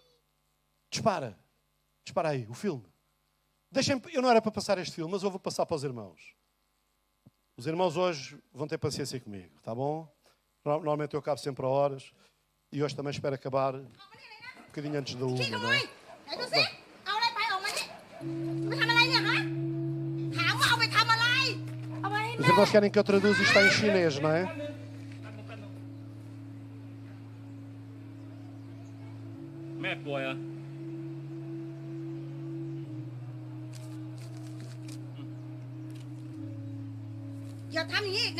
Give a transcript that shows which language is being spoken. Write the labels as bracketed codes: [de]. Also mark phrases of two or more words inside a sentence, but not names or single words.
[pt] Dispara aí, o filme. Eu não era para passar este filme, mas eu vou passar para os irmãos. Os irmãos hoje vão ter paciência comigo, tá bom? Normalmente eu acabo sempre a horas e hoje também espero acabar um bocadinho antes da 1, [th] ขี้ข [pt] não [th] โมย [pt] é? [th] ไหนดูสิเอาอะไรไปออกมานี่ไปทำอะไรเนี่ยฮะถามว่าเอาไปทำอะไรเอาไปให้ [pt] Os [th] แม่ [pt] irmãos querem que eu traduza isto em chinês, não é? [th] แม่ป่วยเหรอ อย่าทำอย่างนี้อีกนะ